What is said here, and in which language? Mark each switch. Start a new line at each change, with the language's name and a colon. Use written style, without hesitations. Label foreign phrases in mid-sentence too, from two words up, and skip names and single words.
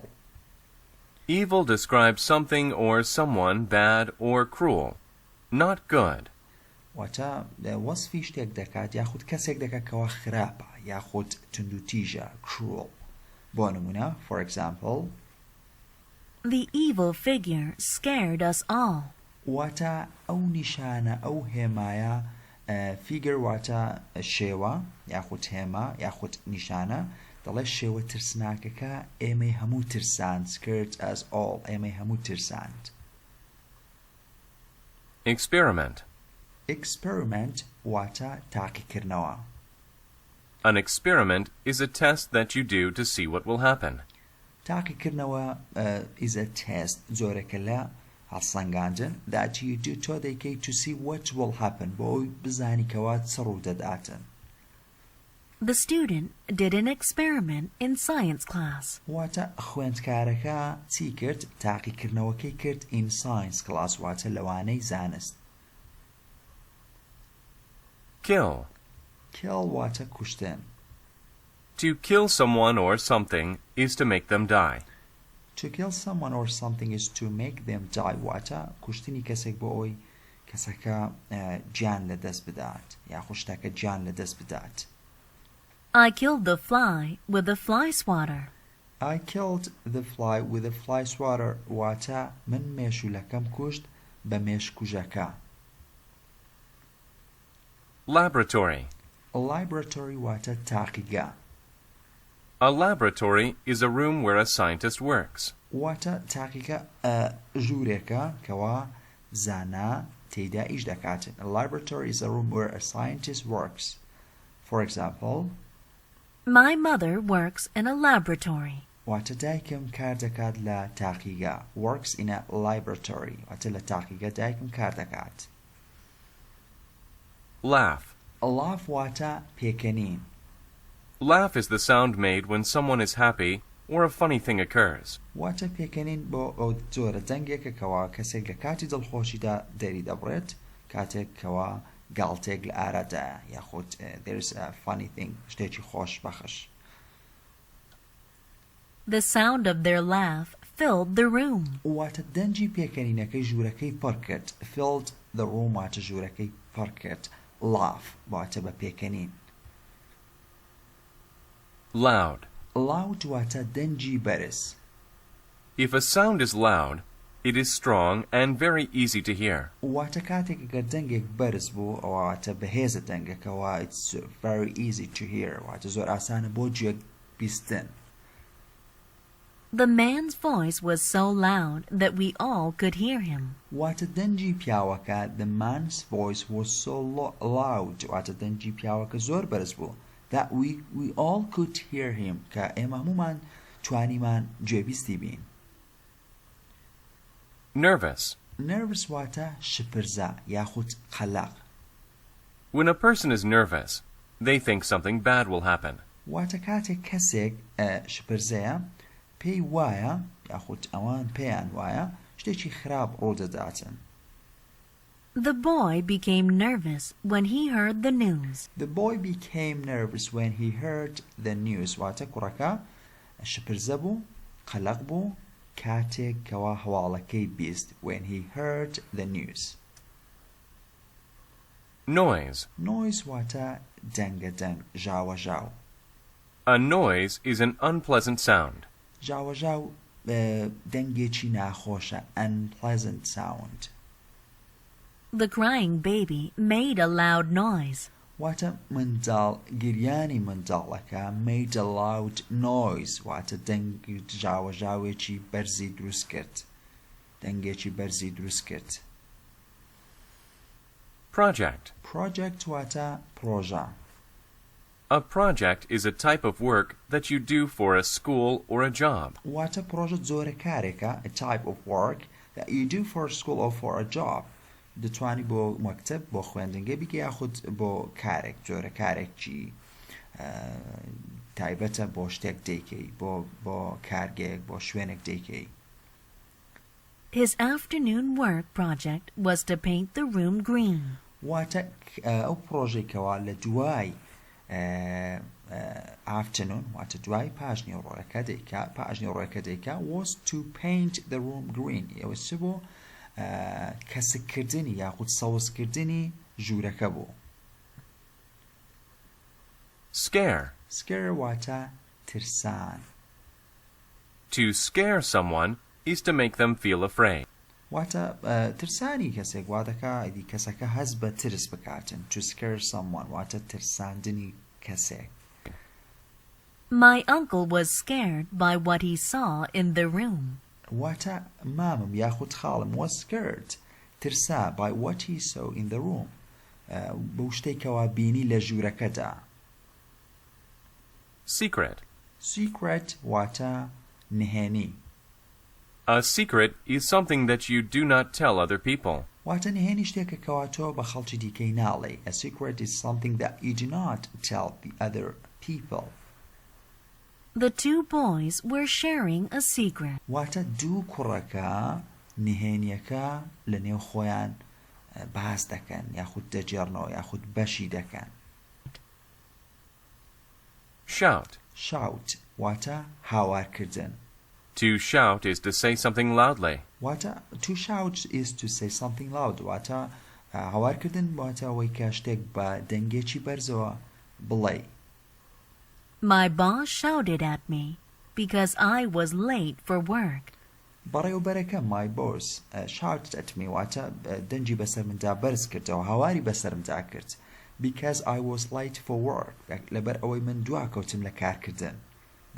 English: Evil describes something or someone bad or cruel, not good.
Central Kurdish: واتە وەسفی شتێک دەکات یاخود کەسێک دەکات کەوا خراپە یاخود تندوتیژە cruel. بۆ نمونە
English: for example The evil figure scared us all.
Central Kurdish: واتە ئەو نیشانە ئەو هێمایە figure واتە شێوە یاخود هێما یاخود نیشانە دەڵێ شێوە ترسناکەکە ئێمەی هەموو ترساند
English: scared us all
Central Kurdish: ئێمەی هەموو ترساند.
English: Experiment.
Central Kurdish: experiment واتە تاقیکردنەوە.
English: An experiment is a test that you do to see what will happen.
Central Kurdish: تاقیکردنەوە
English: is a test
Central Kurdish: جۆرەکە لە هەڵسەنگاندن
English: that you do
Central Kurdish: تۆ دەیکەیت
English: to see what will happen
Central Kurdish: بۆ ئەوی بزانی کەوا چ ڕوو دەداتن.
English: The student did an experiment in science class.
Central Kurdish: واتە خوێندکارەکە چی کرد؟ تاقیکردنەوەکەی کرد
English: in science class
Central Kurdish: واتە لەوانەی زانست.
English: Kill.
Central Kurdish: kill واتە کوشتن.
English: To kill someone or something is to make them die. To kill someone or something is to make them die
Central Kurdish: واتە کوشتنی کەسێک بۆ ئەوی کەسەکە گیان لەدەست بدات یاخود شتەکە گیان لەدەست بدات.
English: I killed the fly with a fly swatter. I killed the fly with a fly swatter
Central Kurdish: واتە من مێشولەکەم کوشت بە مێشکوژەکە.
English: Laboratory.
Central Kurdish: Laboratory واتە تاقیگا.
English: A laboratory is a room where a scientist works.
Central Kurdish: واتە تاقیکە ژوورێکە کەوا زانا تێیدا ئیش دەکاتن.
English: A laboratory is a room where a scientist works. For example, My mother works in a laboratory.
Central Kurdish: واتە دایکم کار دەکات لە تاقیگا.
English: Works in a laboratory.
Central Kurdish: واتە لە تاقیگا دایکم کار دەکات.
English: Laugh.
Central Kurdish: Laugh واتە پێکەنین.
English: Laugh is the sound made when someone is happy or a funny thing occurs.
Central Kurdish: واتە پێکەنین بۆ ئەو جۆرە دەنگێکە کەوا کەسێک لە کاتی دڵخۆشیدا دەری دەبڕێت کاتێک کەوا گاڵتێک لە ئارادایە یاخود
English: there's a funny thing
Central Kurdish: شتێکی خۆش بەخش.
English: The sound of their laugh filled the room.
Central Kurdish: واتە دەنجی پێکەنینەکەی ژوورەکەی پڕ کرد.
English: Filled the room
Central Kurdish: واتە ژوورەکەی پڕ کرد. Laugh واتە بە پێکەنین.
English: Loud.
Central Kurdish: Loud واتە دەنجی بەرز.
English: If a sound is loud, it is strong and very easy to hear.
Central Kurdish: واتە کاتێک ئەگەر دەنگێک بەرز بوو ئەوە واتە بەهێزە دەنگەکەوە
English: it's very easy to hear
Central Kurdish: واتە زۆر ئاسانە بۆ گوێ بیستن.
English: The man's voice was so loud that we all could hear him.
Central Kurdish: واتە دەنجی پیاوەکە
English: the man's voice was so loud
Central Kurdish: واتە دەنجی پیاوەکە زۆر بەرز بوو
English: that we all could hear him
Central Kurdish: کە ئێمە هەمومان توانیمان گوێبیستی بین.
English: Nervous.
Central Kurdish: Nervous واتە شپرزە یاخود قەلەق.
English: When a person is nervous, they think something bad will happen.
Central Kurdish: واتە کاتێک کەسێک شپرزەیە پێی وایە یاخود ئەوان پێیان وایە شتێکی خراپ ڕوودەداتن.
English: The boy became nervous when he heard the news. The boy became nervous when he heard the news.
Central Kurdish: واتە کوڕەکە شپرزە بوو قەلەق بوو کاتێک کەوا هەواڵەکەی بیست
English: when he heard the news. Noise.
Central Kurdish: Noise واتە دەنگەدەنگ ژاوەژاو.
English: A noise is an unpleasant sound.
Central Kurdish: ژاوەژاو دەنگێکی ناخۆشە
English: unpleasant sound. The crying baby made a loud noise.
Central Kurdish: واتە منداڵ گریانی منداڵەکە
English: made a loud noise
Central Kurdish: واتە دەنگ ژاوەژاوێکی بەرزی دروست کرد. دەنگێکی بەرزی دروست کرد.
English: Project.
Central Kurdish: Project واتە پرۆژە.
English: A project is a type of work that you do for a school or a job.
Central Kurdish: واتە پرۆژە جۆرە کارێکە
English: a type of work that you do for a school or for a job.
Central Kurdish: دەتوانی بۆ مەکتەب بۆ خوێندنگە بیکە یاخود بۆ کارێک جۆرە کارێکی تایبەتە بۆ شتێک دەیکەی بۆ کارگێک بۆ شوێنێک دەیکەی.
English: His afternoon work project was to paint the room green.
Central Kurdish: واتە ئەو پرۆژێکەوە لە دوای afternoon واتە دوای پاژنی ڕۆیەکە دەیکا
English: was to paint the room green.
Central Kurdish: ئەوە چ بۆ کەسکردنی یاخود سەوزکردنی ژوورەکە بوو.
English: Scare.
Central Kurdish: Scare واتە ترسان.
English: To scare someone is to make them feel afraid.
Central Kurdish: واتە ترسانی کەسێک وا دەکا ئیدی کەسەکە هەست بە ترس بکاتن.
English: To scare someone
Central Kurdish: واتە ترساندنی کەسێک.
English: My uncle was scared by what he saw in the room.
Central Kurdish: واتە مامم یاخود خاڵم
English: was scared
Central Kurdish: ترسا
English: by what he saw in the room
Central Kurdish: بەو شتێکەوە بینی لە ژوورەکەدا.
English: Secret.
Central Kurdish: Secret واتە نهێنی.
English: A secret is something that you do not tell other people.
Central Kurdish: واتە نهێنی شتێکە کەوا تۆ بە خەڵکی دیکەی ناڵێ.
English: A secret is something that you do not tell the other people. The two boys were sharing a secret.
Central Kurdish: واتە دوو کوڕەکە نهێنیەکە لە نێو خۆیان باس دەکەن یاخود دەجێڕنەوە یاخود بەشی دەکەن.
English: Shout.
Central Kurdish: Shout واتە هاوارکردن.
English: To shout is to say something loudly.
Central Kurdish: واتە
English: to shout is to say something loud
Central Kurdish: واتە هاوارکردن واتە ئەوەی کە شتێک بە دەنگێکی بەرزەوە بڵێ.
English: My boss shouted at me because I was late for work.
Central Kurdish: بەڕێوەبەرەکە
English: my boss shouted at me
Central Kurdish: واتە دەنجی بەسەر مندا بەرز کردەوە هاواری بەسەر مندا کرد
English: because I was late for work
Central Kurdish: لەبەر ئەوەی من دواکەوتم لە کارکردن.